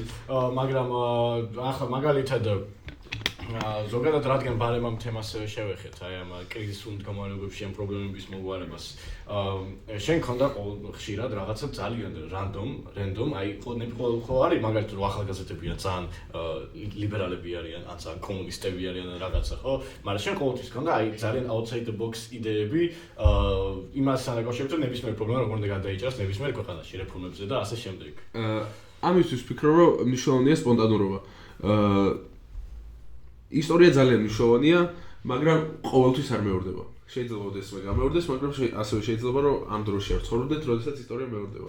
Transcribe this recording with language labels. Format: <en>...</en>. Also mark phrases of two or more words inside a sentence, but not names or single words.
<ka>მაგრამ ახლა მაგალითად ზოგადად რადგან ბარემამ თემას შევეხეთ, აი ამ კრიზისულ მდგომარეობებში ამ პრობლემების მოგვარებას. შენ ქონდა ხშირად რაღაცა ძალიან რანდომ, აი ხო არის მაგალითად რომ ახალგაზრდებია ძალიან ლიბერალები არიან, ან ძალიან კომუნისტები არიან რაღაცა, ხო? მაგრამ შენ ყოველთვის ქონდა აი ძალიან</ka> <en>outside the box</en> <ka>იდეები იმასთან დაკავშირებით, რომ ნებისმიერ პრობლემა როგორ უნდა გადაიჭრას ნებისმიერ ქვეყანაში რეფორმებზე და ასე შემდეგ. ამისთვის ვფიქრობ, რომ მნიშვნელოვანია სპონტანურობა. ისტორია ძალიან მნიშვნელოვანია, მაგრამ ყოველთვის არ მეორდება. შეიძლება ოდესმე გამეორდეს, მაგრამ ასევე შეიძლება რომ ამ დროში არ ცხოვრობდეთ, როდესაც ისტორია მეორდება.</ka>